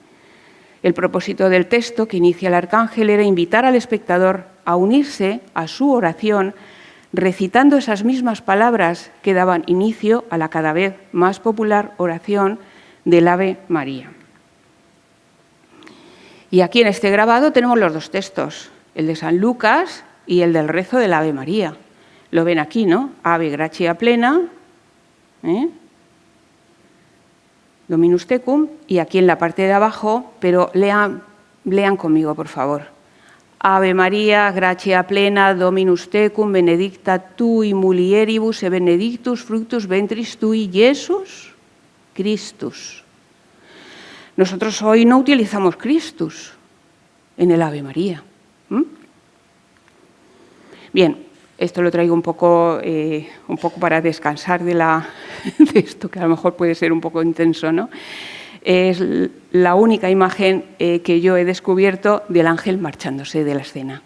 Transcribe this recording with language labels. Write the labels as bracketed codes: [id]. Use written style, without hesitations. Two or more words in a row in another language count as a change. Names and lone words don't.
[es] El propósito del texto que inicia el arcángel era invitar al espectador a unirse a su oración recitando esas mismas palabras que daban inicio a la cada vez más popular oración del Ave María. Y aquí en este grabado tenemos los dos textos, el de San Lucas y el del rezo del Ave María. Lo ven aquí, ¿no? [la] Ave gratia plena, Dominus tecum, [es] y aquí en la parte de abajo, pero lean conmigo, por favor. [la] Ave María, gratia plena, Dominus tecum, benedicta tui mulieribus e benedictus fructus ventris tui, Iesus Christus. [es] Nosotros hoy no utilizamos Christus en el Ave María. Bien, esto lo traigo un poco para descansar de esto, que a lo mejor puede ser un poco intenso, ¿no? Es la única imagen que yo he descubierto del ángel marchándose de la escena.